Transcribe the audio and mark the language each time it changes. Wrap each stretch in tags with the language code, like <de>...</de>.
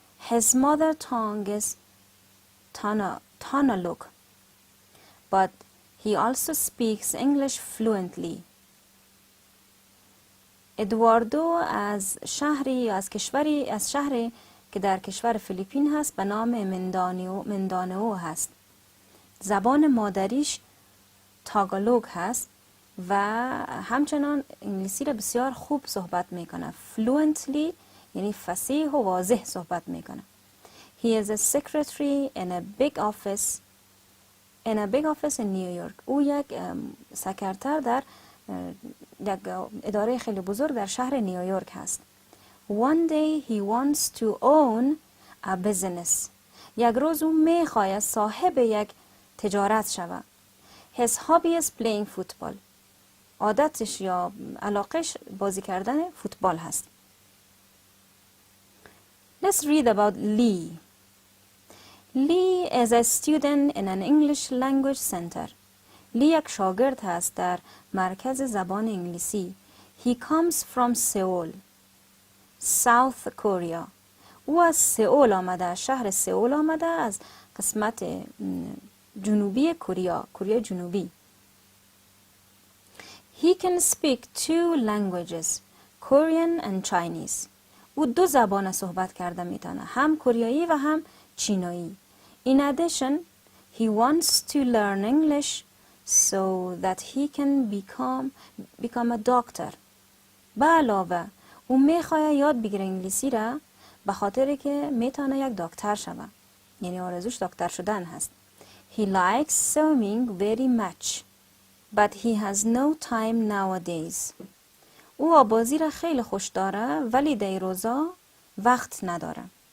<en>His mother tongue is Tagalog, but he also speaks English fluently.</en> <fa>Eduardo از شهری که در کشور فیلیپین هست به نام مندانئو هست. زبان مادریش تاگالوگ هست و همچنان انگلیسی را بسیار خوب صحبت میکنه. fluently یعنی فصیح و واضح صحبت میکنه.</fa> <en>He is a secretary in a big office in New York.</en> <fa>او یک سکرتر در یک اداره خیلی بزرگ در شهر نیویورک هست.</fa> <en>One day he wants to own a business.</en> <fa>یک روز او میخواهد صاحب یک تجارت شود.</fa> <en>His hobby is playing football.</en> <fa>عادتش یا علاقش بازی کردن فوتبال هست.</fa> <en>Let's read about Lee. Lee is a student in an English language center.</en> <fa>لی یک شاگرد هست در مرکز زبان انگلیسی.</fa> <en>He comes from Seoul, South Korea.</en> <fa>او از سئول آمده، از شهر سئول آمده، از قسمت جنوبی کره جنوبی.</fa> <en>He can speak 2 languages, Korean and Chinese.</en> <fa>او 2 زبان صحبت کرده میتونه، هم کره و هم چینایی.</fa> <en>In addition, he wants to learn English so that he can become a doctor.</en> <fa>به علاوه او میخواد یاد بگیره انگلیسی را به خاطر که میتونه یک دکتر شوه، یعنی آرزوش دکتر شدن هست.</fa> <en>He likes swimming very much, but he has no time nowadays.</en> <fa>او آبازی را خیلی خوش داره ولی در روزا وقت نداره.</fa>